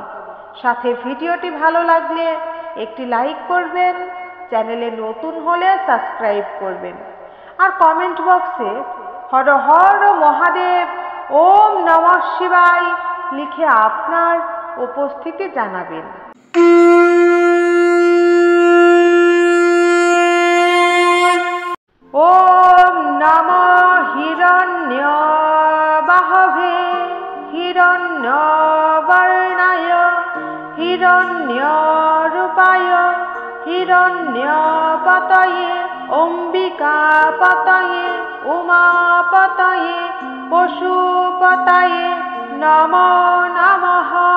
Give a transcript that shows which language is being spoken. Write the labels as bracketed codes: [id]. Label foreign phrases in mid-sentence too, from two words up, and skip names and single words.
[bn] সাথে ভিডিওটি ভালো লাগলে একটি লাইক করবেন, চ্যানেলে নতুন হলে সাবস্ক্রাইব করবেন, আর কমেন্ট বক্সে [sa] হর হর মহাদেব, ওম নমঃ শিবায় [bn] লিখে আপনার উপস্থিতি জানাবেন। [sa] ওম নমঃ হিরণ্যবাহবে হিরণ্যবর্ণায় হিরণ্যরূপায় হিরণ্যপতয়ে অম্বিকাপতয়ে উমাপতয়ে পশুপতয়ে নমো নমঃ।